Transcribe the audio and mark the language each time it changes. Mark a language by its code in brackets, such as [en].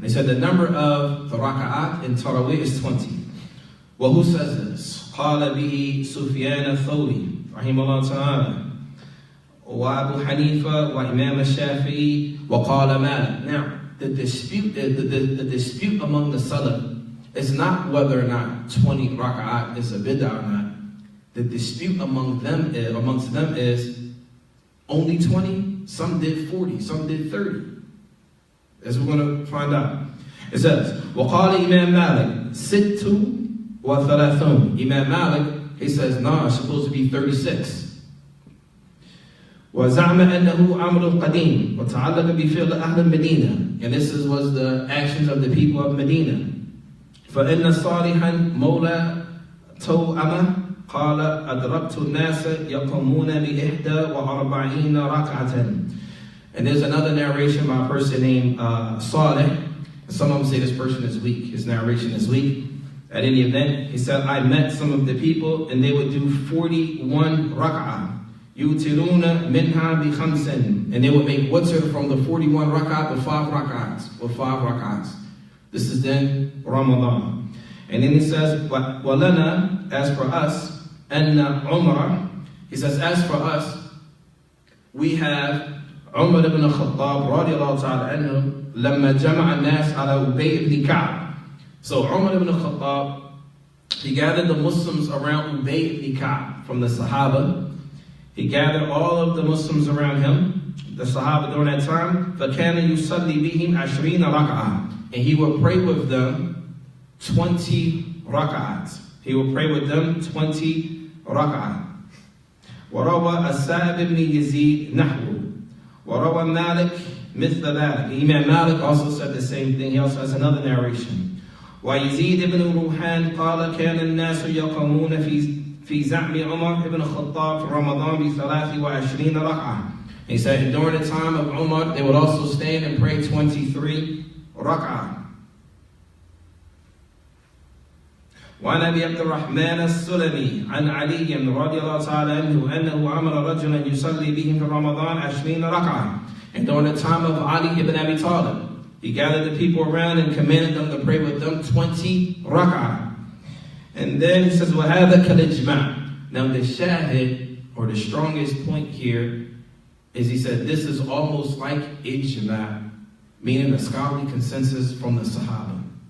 [en] They said the number of the raka'at in Tarawih is 20. Well, who says this? [ar] قال به سفيان الثوري رحمه الله تعالى وأبو حنيفة وإمام الشافعي وقال مالك. [en] Now, the dispute among the Salaf is not whether or not 20 raka'at is a bid'ah or not. The dispute amongst them is only 20. Some did 40. Some did 30. As we're going to find out. It says, [ar] وقال إمام مالك ست وثلاثون. [en] Imam Malik, he says, no, it's supposed to be 36. [ar] وزعم أنه أمر القديم وتعلق بفعل أهل المدينة. [en] And this was the actions of the people of Medina. [ar] فإن صالحا مولى توأمة قال أدركت الناس يقومون ب41 ركعة. [en] And there's another narration by a person named Salih. Some of them say this person is weak. His narration is weak. At any event, he said, I met some of the people and they would do 41 rak'ah. [ar] يُوتِرُونَ مِنْهَا بِخَمْسٍ. [en] And they would make witr from the 41 rak'ah to 5 rak'ahs. This is then Ramadan. And then he says, [ar] وَلَنَا, [en] as for us, [ar] أَنَّ عُمْرَ. [en] He says, as for us, we have Umar ibn Khattab radiallahu ta'ala anhu [ar] لَمَّا جَمَعَ النَّاسِ عَلَى أُبَيْ [en] ibn Ka'b. So Umar ibn Khattab, he gathered the Muslims around Ubay ibn Ka'b from the Sahaba. He gathered all of the Muslims around him, the Sahaba during that time. [ar] فَكَانَ يُصَلِّي بِهِمْ 20 رَكَعَةً. [en] And he would pray with them 20 rak'ahs. He would pray with them 20 rak'ahs. [ar] وَرَوَى السَّائِبْ ibn Yazid نَحْوُ. وَرَوَى مَالِكْ مِثْلَ ذَلك. [en] Imam Malik also said the same thing. He also has another narration. [ar] ويزيد بن روحان قال كان الناس يقومون في زعم عمر بن الخطاب في رمضان ب23 ركعة. [en] He said during the time of Umar, they would also stand and pray 23 rak'ah. [ar] وعن أبي عبد الرحمن السلمي عن علي رضي الله تعالى عنه أنه أمر رجلا يصلي بهم في رمضان 20 ركعة. [en] And during the time of Ali ibn Abi Talib, he gathered the people around and commanded them to pray with them 20 rak'ah. And then he says, [ar] وَهَذَا كَالْإِجْمَعِ. [en] Now the shahid, or the strongest point here, is he said, this is almost like ijma', meaning a scholarly consensus from the Sahaba.